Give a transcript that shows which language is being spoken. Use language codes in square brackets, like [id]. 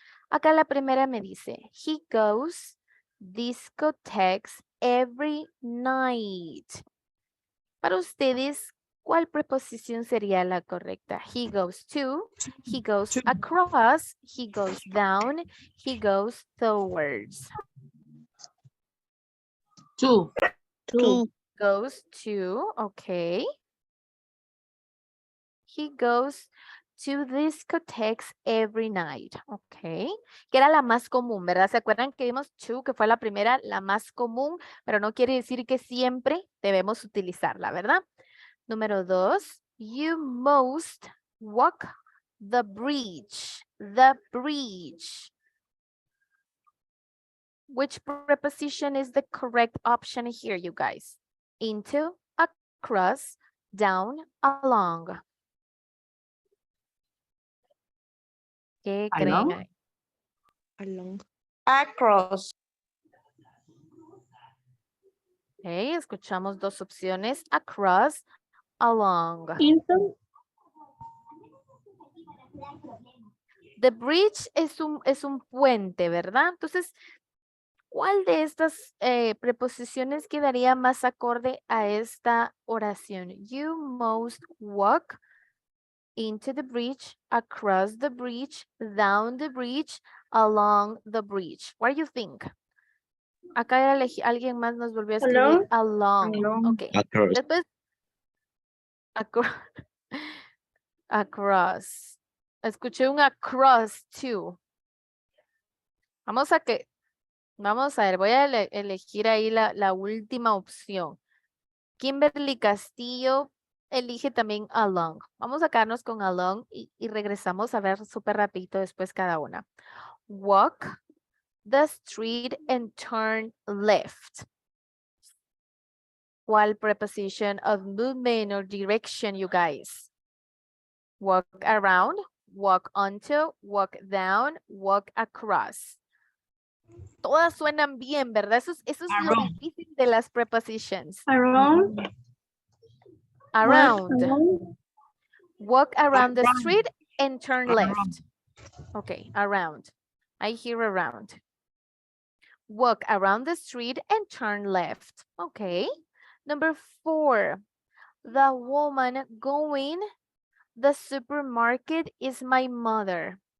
[es] Acá la primera me dice, [en] he goes discotheques every night. [es] Para ustedes, ¿cuál preposición sería la correcta? [en] He goes to, he goes across, he goes down, he goes towards. To. Goes to, okay. He goes to discotheques every night, okay. [es] Que era la más común, ¿verdad? ¿Se acuerdan que vimos to, que fue la primera, la más común, pero no quiere decir que siempre debemos utilizarla, ¿verdad? [en] Número 2, you must walk the bridge, the bridge. Which preposition is the correct option here, you guys? Into, across, down, along. [es] ¿Qué [en] Along. [es] creen? [en] Along. Across. [es] Ok, escuchamos dos opciones. [en] Across, along. Into. The bridge [es] es un puente, ¿verdad? Entonces, ¿cuál de estas preposiciones quedaría más acorde a esta oración? [en] You must walk into the bridge, across the bridge, down the bridge, along the bridge. What do you think? [es] Acá alguien más nos volvió a escribir along. [en] Along. Ok. Across. [es] Después, across. Escuché un [en] across too. [es] Vamos a ver, voy a elegir ahí la última opción. Kimberly Castillo elige también along. Vamos a quedarnos con along y regresamos a ver súper rapidito después cada una. [en] Walk the street and turn left. [es] ¿Cuál [en] preposition of movement or direction, you guys? Walk around, walk onto, walk down, walk across. [es] Todas suenan bien, ¿verdad? Eso es lo difícil de las prepositions. [en] Around. Around. Walk around the street and turn left. Okay, around. I hear around. Walk around the street and turn left. Okay. Number 4. The woman going the supermarket is my mother.